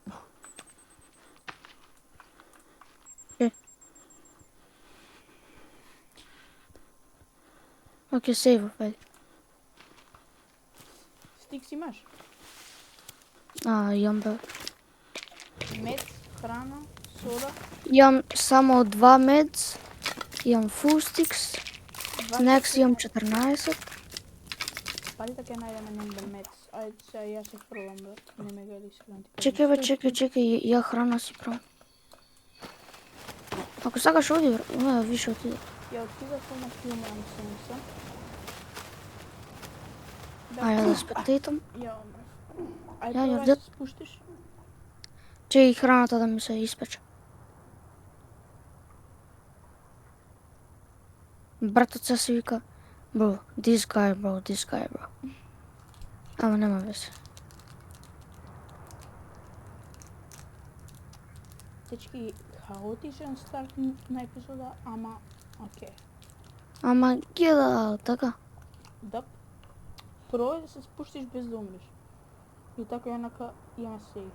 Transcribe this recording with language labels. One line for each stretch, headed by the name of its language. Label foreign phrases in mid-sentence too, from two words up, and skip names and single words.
Macedonian: Океј, сейв, ајде. Стик си имаш? Јам, бе. Мед, храна, сода. Јам само 2 медс. Јам
English: full sticks.
Macedonian: Next јам 14. Пали така најдеме нембе мед. Ајде сега јас се фрлам брат. Не ме гледај искрено ти кажам. Чекај, бе, чекај, ја храна си правам. Ако сакаш оди, бе, више отиде. Ја отидов на филмам сенса. Ајде да спектейтам. Ја умрев. Ја, Ајде ја, да се спуштиш. Че и храната да ми се испече. Братот се си вика,
English: bro, this guy, bro.
Macedonian: Ама нема везе. Дечки, хаотичен старт на епизода, ама окей. Ама гледа, така. Да. Прво е да се спуштиш без да умреш. И така еднака имаме сейф.